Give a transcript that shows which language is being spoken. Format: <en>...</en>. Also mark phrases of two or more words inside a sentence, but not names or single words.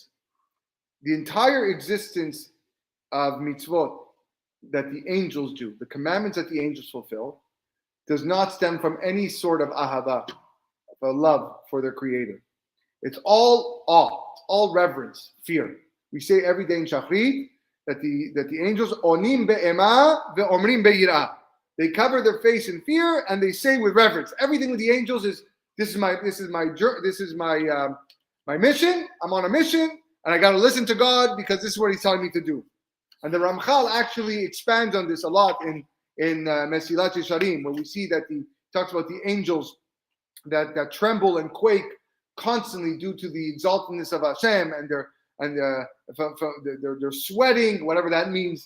<en>The entire existence of mitzvot that the angels do, the commandments that the angels fulfill, does not stem from any sort of ahava, of a love for their Creator. It's all awe, it's all reverence, fear. We say every day in Shachrit that the angels</en> <he>עונים באימה ואומרים ביראה.</he> <en>They cover their face in fear and they say with reverence. Everything with the angels is this is my mission. I'm on a mission and I got to listen to God because this is what He's telling me to do. And the Ramchal actually expands on this a lot in Mesilat Yesharim, where we see that he talks about the angels that tremble and quake constantly due to the exaltedness of Hashem, and they're sweating, whatever that means.</en>